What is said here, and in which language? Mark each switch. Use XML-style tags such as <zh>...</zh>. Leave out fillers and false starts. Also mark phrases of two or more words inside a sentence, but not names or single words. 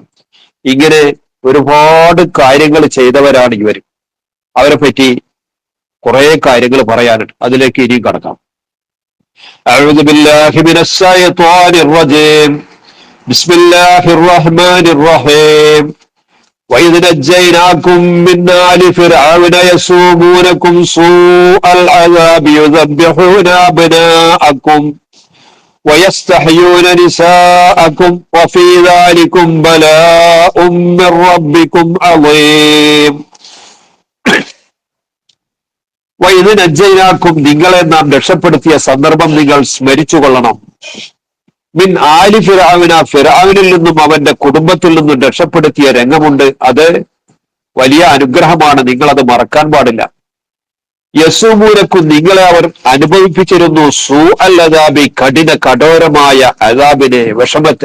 <ml>ഇങ്ങനെ ഒരുപാട് കാര്യങ്ങൾ ചെയ്തവരാണ് ഇവർ. അവരെ പറ്റി കുറെ കാര്യങ്ങൾ പറയാനുണ്ട്, അതിലേക്ക് ഇനിയും കടക്കാം.</ml> <ar>أعوذ بالله من الشيطان الرجيم. بسم الله الرحمن الرحيم. وَإِذْ نَجَّيْنَاكُمْ مِنْ آلِ فِرْعَوْنَ يَسُومُونَكُمْ سُوءَ الْعَذَابِ يُذَبِّحُونَ أَبْنَاءَكُمْ وَيَسْتَحْيُونَ نِسَاءَكُمْ وَفِي ذَلِكُمْ بَلَاءٌ مِّن رَّبِّكُمْ عَظِيمٌ. وَإِذْ نَجَّيْنَاكُمْ,</ar> <ml>നിങ്ങളെ നാം രക്ഷപ്പെടുത്തിയ സന്ദർഭം നിങ്ങൾ സ്മരിച്ചുകൊള്ളണം.</ml> <ar>من آل فرعون,</ar> <ml>ഫിർഔനിൽ നിന്നും അവന്റെ കുടുംബത്തിൽ നിന്നും രക്ഷപ്പെടുത്തിയ രംഗമുണ്ട്. അത് വലിയ അനുഗ്രഹമാണ്, നിങ്ങളത് മറക്കാൻ പാടില്ല. യസൂമൂനക്കും, നിങ്ങളെ അവർ അനുഭവിപ്പിച്ചിരുന്നു</ml> <ar>سوء العذاب,</ar> <ml>കഠോരമായ അദാബിനെ, വിഷമത്തെ.</ml>